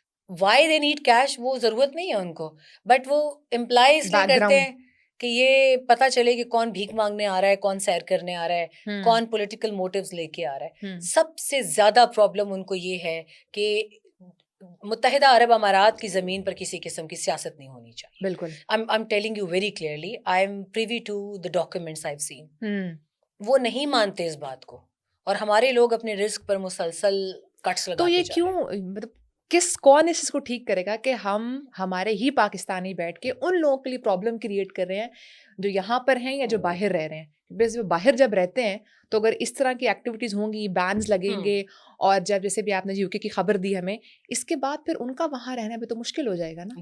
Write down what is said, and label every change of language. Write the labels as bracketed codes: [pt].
[en] why they need cash, [ur] وہ ضرورت نہیں ہے ان کو, بٹ وہ امپلائز کرتے ہیں کہ یہ پتہ چلے کہ کون بھیک مانگنے آ رہا ہے, کون سیر کرنے آ رہا ہے, کون پولیٹیکل موٹیوز لے کے آ رہا ہے. سب سے زیادہ پرابلم ان کو یہ ہے کہ متحدہ عرب امارات کی زمین پر کسی قسم کی سیاست نہیں ہونی چاہیے. بالکل. [en] I'm telling you very clearly, I'm privy to the documents I've seen. [ur] وہ نہیں مانتے اس بات کو, اور ہمارے لوگ اپنے رزق پر مسلسل کٹس لگاتے. تو یہ کیوں, مطلب کون اس کو ٹھیک کرے گا کہ ہم ہمارے ہی پاکستانی بیٹھ کے ان لوگوں کے لیے پرابلم کریٹ کر رہے ہیں جو یہاں پر ہیں یا جو باہر رہ رہے ہیں؟ بیکاز وہ باہر جب رہتے ہیں تو اگر اس طرح کی ایکٹیویٹیز ہوں گی, بینز لگیں گے, اور جب جیسے بھی آپ نے یو کے کی خبر دی ہمیں, اس کے بعد پھر ان کا وہاں رہنا بھی تو مشکل ہو جائے گا نا,